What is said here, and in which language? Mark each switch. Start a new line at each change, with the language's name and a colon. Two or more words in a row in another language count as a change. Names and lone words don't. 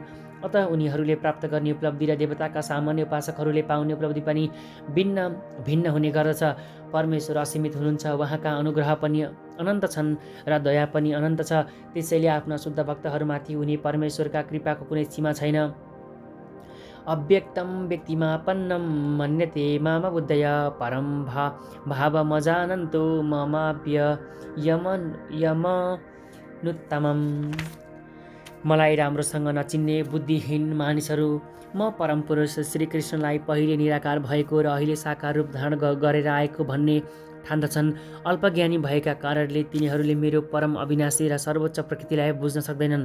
Nepali: अतः उनीहरूले प्राप्त गर्ने उपलब्धि र देवताका सामान्य उपासकहरूले पाउने उपलब्धि पनि भिन्न भिन्न हुने गर्दछ। परमेश्वर असीमित हुनुहुन्छ, उहाँका अनुग्रह पनि अनन्त छन् र दया पनि अनन्त छ। त्यसैले आफ्ना शुद्ध भक्तहरूमाथि हुने परमेश्वरका कृपाको कुनै सीमा छैन।
Sanskrit: अव्यक्तं व्यक्तिमापन्नं मन्यते माम बुद्धय परं भावमजानन्तो ममाप्ययमनुत्तमम्।
Nepali: मलाई राम्रोसँग नचिन्ने बुद्धिहीन मानिसहरू म परमपुरुष श्रीकृष्णलाई पहिले निराकार भएको र अहिले साकार रूप धारण गरेर आएको भन्ने ठान्दछन्। अल्पज्ञानी भएका कारणले तिनीहरूले मेरो परम अविनाशी र सर्वोच्च प्रकृतिलाई बुझ्न सक्दैनन्।